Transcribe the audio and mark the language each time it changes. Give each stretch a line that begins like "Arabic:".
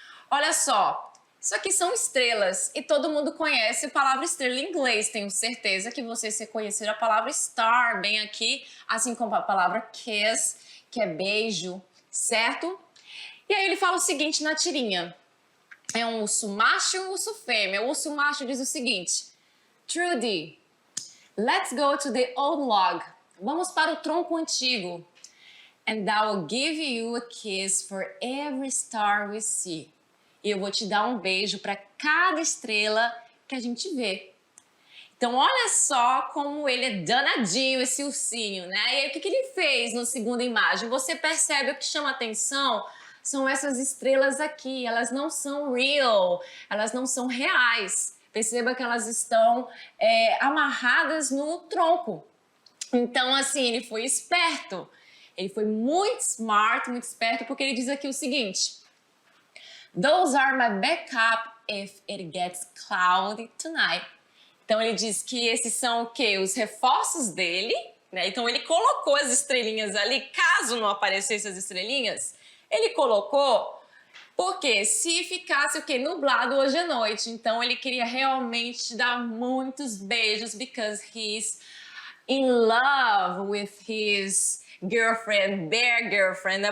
Portuguese: Olha só, isso aqui são estrelas e todo mundo conhece a palavra estrela em inglês. Tenho certeza que vocês reconheceram a palavra star bem aqui, assim como a palavra kiss, que é beijo, certo? E aí ele fala o seguinte na tirinha. É um urso macho e um urso fêmea. O urso macho diz o seguinte.
English: Trudy, let's go to the old log.
Portuguese: Vamos para o tronco antigo.
English: And I will give you a kiss for every star we see.
Portuguese: E eu vou te dar um beijo para cada estrela que a gente vê. Então, olha só como ele é danadinho, esse ursinho, né? E aí, o que ele fez na segunda imagem? Você percebe o que chama atenção? São essas estrelas aqui. Elas não são real, elas não são reais. Perceba que elas estão amarradas no tronco. Então, assim, ele foi esperto. Ele foi muito smart, muito esperto, porque ele diz aqui o seguinte.
English: Those are my backup if it gets cloudy tonight.
Portuguese: Então ele diz que esses são o quê? Os reforços dele, né? Então ele colocou as estrelinhas ali, caso não aparecessem as estrelinhas, ele colocou porque se ficasse o quê? Nublado hoje à noite. Então ele queria realmente dar muitos beijos
English: because he's in love with his girlfriend, their girlfriend,
Portuguese: né?